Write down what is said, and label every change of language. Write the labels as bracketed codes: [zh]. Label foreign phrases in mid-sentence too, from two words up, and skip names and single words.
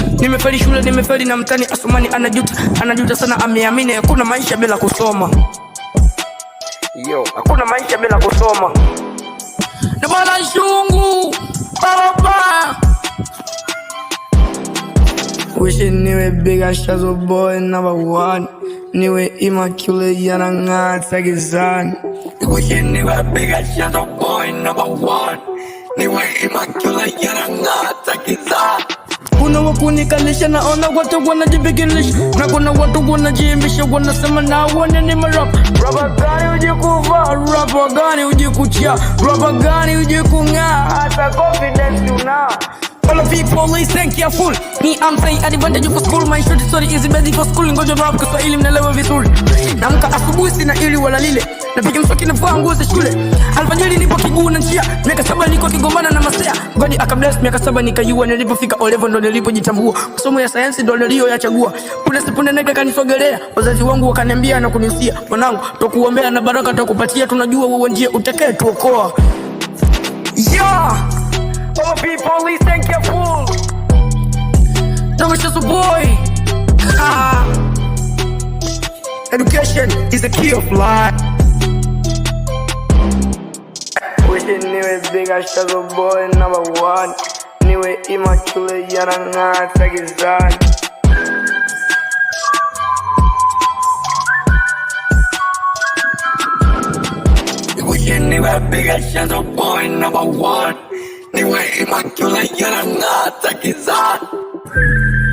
[sw] Nimefeli shule, nimefeli na mtani. Asumani anajuta sana, ameamini hakuna maisha bila kusoma. Hakuna maisha bila kusoma. Na bala shungu baba. [en] Wishing niwe big Shazo boy number one. [sw] Niwe immaculate yanang'ata gizani. [en] Wishing niwe big Shazo boy number one. [sw] Niwe immaculate yanang'ata gizani. Kuna wakunikalisha naona watu wanajibikilisha, na kuna watu wanajiimbisha, wanasema na wane ni marap. Rapa gani uje kuvaa, rapa gani uje kuchia, rapa gani uje kung'aa, hata confidence una. [en] All of people listen careful. Me I'm saying advantage for school. My short story is basic for school. [sw] Ngoja rap kwa Kiswahili mnaelewa vizuri. Naamka asubuhi sina ili wala lile, napiga mswaki na vaa nguo za shule. Alfajiri nipo kiguu na njia, miaka 7 niko kigombana na masea. God akabless miaka 7 nikajua, nilipofika O level ndo nilipojitambua. Masomo ya science ndo niliyoyachagua. Kuna sipunde nega kanisogelea, wazazi wangu wakaniambia na kunisia, mwanangu tukuombea na baraka tukupatia, tunajua wewe ndiye utakaye tuokoa. [en] All people listen careful. No, it's just a boy. Education is the key of life. Wishing niwe big Shazo boy number one. [sw] Niwe immaculate yanang'ata gizani. [en] Wishing niwe big Shazo boy number one. [sw] Niwe immaculate yanang'ata gizani.